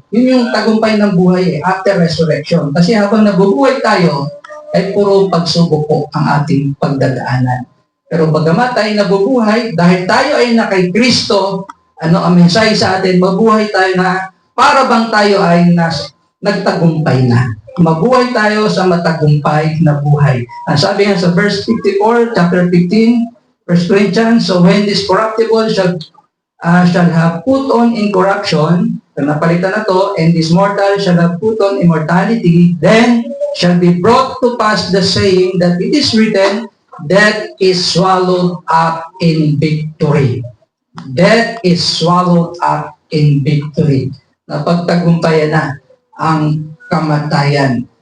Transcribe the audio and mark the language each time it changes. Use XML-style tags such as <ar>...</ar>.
<tl>Yun yung tagumpay ng buhay after resurrection. Kasi habang nabubuhay tayo, ay puro pagsubok po ang ating pagdadaanan. Pero bagamat tayo nabubuhay, dahil tayo ay na kay Kristo, ang mensahe sa atin, mabuhay tayo na para bang tayo ay nagtagumpay na. Mabuhay tayo sa matagumpay na buhay. Ang sabi nga sa verse 54, chapter 15, 1 Corinthians,</tl> <en>so when this corruptible shall have put on incorruption,</en> <tl>napalitan na to,</tl> <en>and this mortal shall have put on immortality, then shall be brought to pass the saying that it is written, death is swallowed up in victory. Death is swallowed up in victory.</en> <tl>Napagtagumpayan na ang kamatayan.</tl>